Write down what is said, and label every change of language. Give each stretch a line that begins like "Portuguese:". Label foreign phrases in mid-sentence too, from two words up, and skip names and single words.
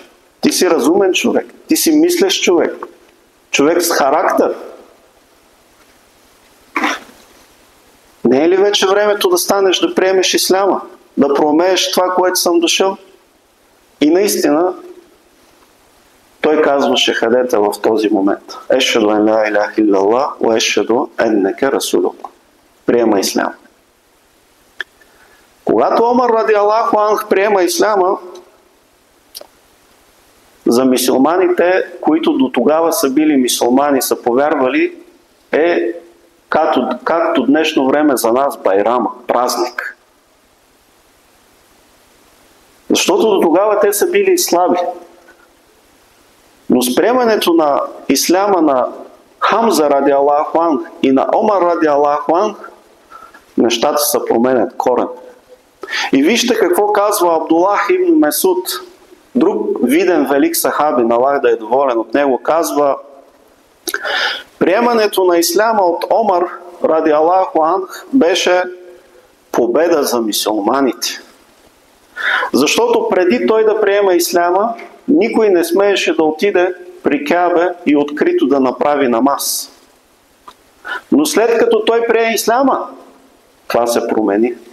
Bulgarian: Ти си разумен човек, ти си мислещ човек, човек с характер. Не е ли вече времето да станеш да приемеш исляма, да проумееш това, което съм дошъл? И наистина, той казва шехадета в този момент.
Arabic: أشهد أن لا إله إلا الله وأشهد أنك رسول الله.
Bulgarian: Приема ислям. Когато Омар
Arabic: رضي الله عنه
Bulgarian: приема исляма, за мюсюлманите, които до тогава са били мюсюлмани, са повярвали, е както днешно време за нас байрама, празник. Защото до тогава те са били слаби. Но с приемането на исляма на Хамза
Arabic: رضي الله عنه
Bulgarian: и на Омар
Arabic: رضي الله عنه,
Bulgarian: нещата се променят корен. И вижте какво казва Абдуллах ибн Месуд, друг виден велик сахаби, Аллах да е доволен от него, казва: приемането на исляма от Омар
Arabic: رضي الله عنه
Bulgarian: беше победа за мюсюлманите. Защото преди той да приема исляма, никой не смееше да отиде при Каабе и открито да направи намаз. Но след като той прие исляма, това се промени.